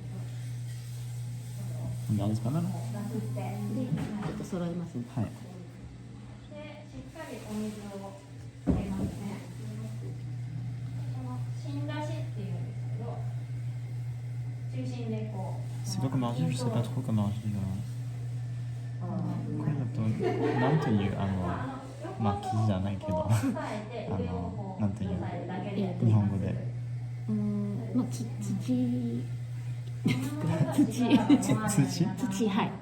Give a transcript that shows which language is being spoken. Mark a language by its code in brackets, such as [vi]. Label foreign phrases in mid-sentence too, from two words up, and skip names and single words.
[ja] なんですかね。で、ちょっと揃えますね。はい。で、しっかりお水を入れますね。この芯出しっていうんですけど、中心でこう。 [fr] C'est quoi comme argile? Je sais pas trop comme argile. [ja] これだとなんていうまあ生地じゃないけどなんていう日本語でまあ土はい。